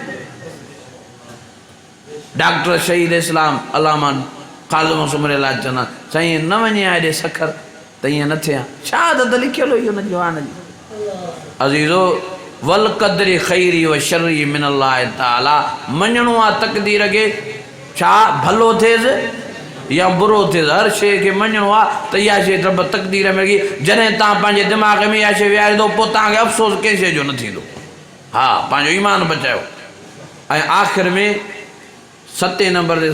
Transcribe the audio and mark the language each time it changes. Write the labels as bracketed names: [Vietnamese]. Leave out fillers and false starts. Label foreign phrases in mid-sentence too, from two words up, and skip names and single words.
[Sindhi] डॉक्टर शहीद इस्लाम अलामा ख़ालिद मसूम लाइ चवंदा साईं न वञे हा हेॾे सखर त ईअं न थिए हा शहादत लिखियलु हुई हुन जवान जी अज़ीज़ो [Arabic] والقدر خيره و شره من الله تعالى [Sindhi] मञणो आहे तक़दीर खे छा भलो थिएसि या बुरो थिएसि हर शइ खे मञणो आहे त इहा शइ रब तक़दीर में लॻी जॾहिं तव्हां पंहिंजे दिमाग़ में इहा शइ विहारींदो पोइ तव्हांखे अफ़सोस कंहिं शइ जो न थींदो हा पंहिंजो ईमान बचायो ऐं आख़िर में 7 नंबर ते